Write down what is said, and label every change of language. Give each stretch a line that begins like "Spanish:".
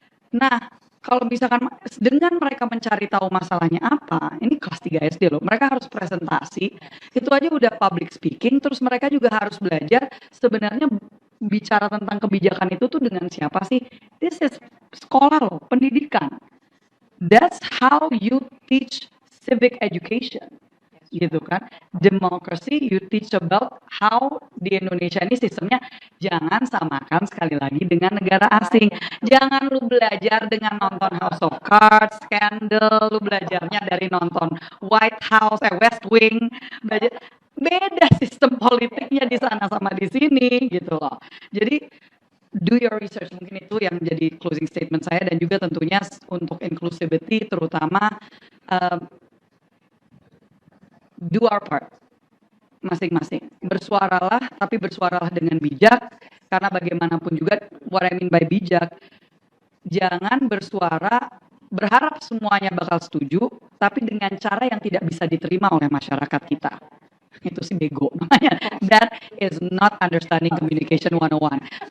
Indonesian: Nah, kalau misalkan dengan mereka mencari tahu masalahnya apa, ini kelas 3 SD loh, mereka harus presentasi, itu aja udah public speaking, terus mereka juga harus belajar sebenarnya bicara tentang kebijakan itu tuh dengan siapa sih?
English: This is
Indonesian: sekolah loh, pendidikan.
English: That's how you teach civic education.
Indonesian: Gitu kan,
English: democracy you teach about how
Indonesian: di Indonesia ini sistemnya jangan samakan sekali lagi dengan negara asing. Jangan lu belajar dengan nonton House of Cards, Scandal, lu belajarnya dari nonton White House, West Wing, belajar beda sistem politiknya di sana sama di sini gitu loh. Jadi
English: do your research,
Indonesian: mungkin itu yang jadi closing statement saya, dan juga tentunya untuk inclusivity terutama
English: do our part
Indonesian: masing-masing. Bersuaralah, tapi bersuaralah dengan bijak, karena bagaimanapun juga
English: what I mean by
Indonesian: bijak, jangan bersuara berharap semuanya bakal setuju, tapi dengan cara yang tidak bisa diterima oleh masyarakat kita. Itu sih bego namanya.
English: That is not understanding communication 101.